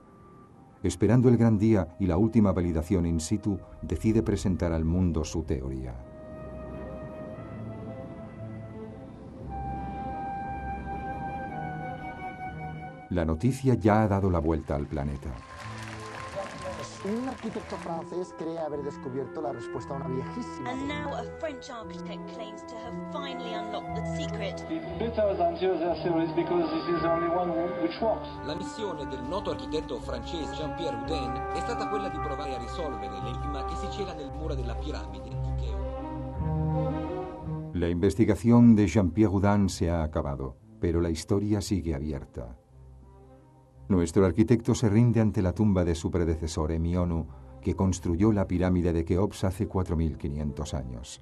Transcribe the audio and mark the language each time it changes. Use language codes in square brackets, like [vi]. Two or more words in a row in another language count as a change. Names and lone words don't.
[es] Esperando el gran día y la última validación [la] in situ, [es] decide presentar al mundo su teoría. La noticia ya ha dado la vuelta al planeta. Un arquitecto francés cree haber descubierto la respuesta a una viejísima. [en] And now a French architect claims to have finally unlocked the secret. [it] La missione del noto architetto francese Jean-Pierre Houdin è stata quella di provare a risolvere l'enigma che si cela nel muro della piramide di Cheo. [es] La investigación de Jean-Pierre Houdin se ha acabado, pero la historia sigue abierta. Nuestro arquitecto se rinde ante la tumba de su predecesor, Hemionu, que construyó la pirámide de Keops hace 4.500 años.